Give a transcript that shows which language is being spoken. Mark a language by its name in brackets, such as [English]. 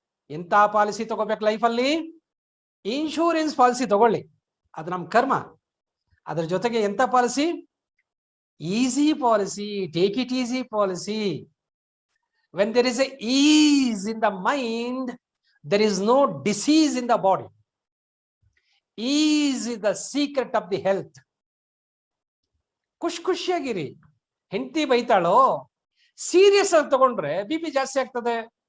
[Kannada] ಎಂತ ಪಾಲಿಸಿ ತಗೋಬೇಕು ಲೈಫಲ್ಲಿ? ಇನ್ಶೂರೆನ್ಸ್ ಪಾಲಿಸಿ ತಗೊಳ್ಳಿ, ಅದು ನಮ್ಮ ಕರ್ಮ. ಅದ್ರ ಜೊತೆಗೆ ಎಂತ policy? Easy policy, [English] take it easy [Kannada] policy. [English] When there is a ease in the mind, there is no disease in the body. Ease is the secret of the health. [Kannada] ಖುಷಿಯಾಗಿರಿ. ಹೆಂಡತಿ ಬೈತಾಳೋ, serious ಆಗಿ ತಗೊಂಡ್ರೆ ಬಿಪಿ ಜಾಸ್ತಿ ಆಗ್ತದೆ.